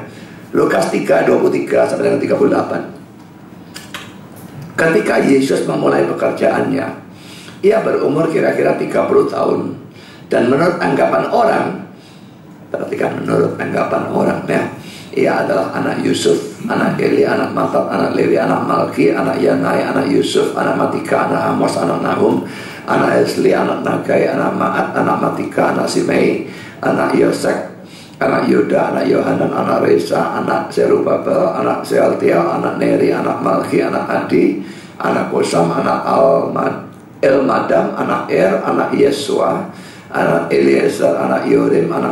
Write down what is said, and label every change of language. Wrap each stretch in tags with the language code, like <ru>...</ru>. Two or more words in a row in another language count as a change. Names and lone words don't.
<id>Lukas 3:23 sampai dengan 38. Ketika Yesus memulai pekerjaannya, ia berumur kira-kira 30 tahun. Dan menurut anggapan orang, perhatikan, menurut anggapan orang ya, ia adalah anak Yusuf, anak Eli, anak Matat, anak Lewi, anak Malki, anak Yanai, anak Yusuf, anak Matika, anak Amos, anak Nahum, anak Esli, anak Nagai, anak Ma'at, anak Matika, anak Simei, anak Yosek, anak Yuda, anak Yohanan, anak Resa, anak Zerubabel, anak Sealtiel, anak Neri, anak Malki, anak Adi, anak Kosam, anak Elmadam, anak anak Yesua, anak Eliezer, anak Yorim, anak</id>